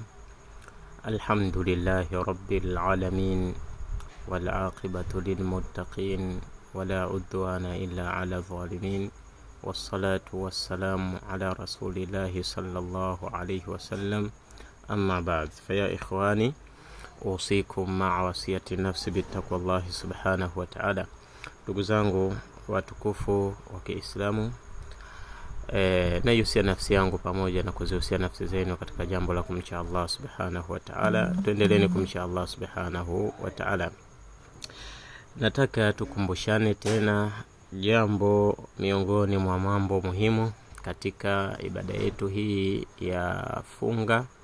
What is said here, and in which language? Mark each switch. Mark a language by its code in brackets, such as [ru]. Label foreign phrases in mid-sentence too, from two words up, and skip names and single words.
[ar] الحمد لله رب العالمين، والعاقبة للمتقين، ولا عدوان إلا على الظالمين، والصلاة والسلام على رسول الله صلى الله عليه وسلم. أما بعد، فيا إخواني، أوصيكم مع وصية النفس بتقوى الله سبحانه وتعالى. [sw] ndugu zangu watukufu wa Kiislamu, naihusia nafsi yangu pamoja na kuzihusia nafsi zenu katika jambo la kumcha Allah [ar] سبحانه وتعالى. [sw] Tuendeleeni kumcha Allah [ar] سبحانه وتعالى. [sw] Nataka tukumbushane tena jambo miongoni mwa mambo muhimu katika ibada yetu hii ya funga.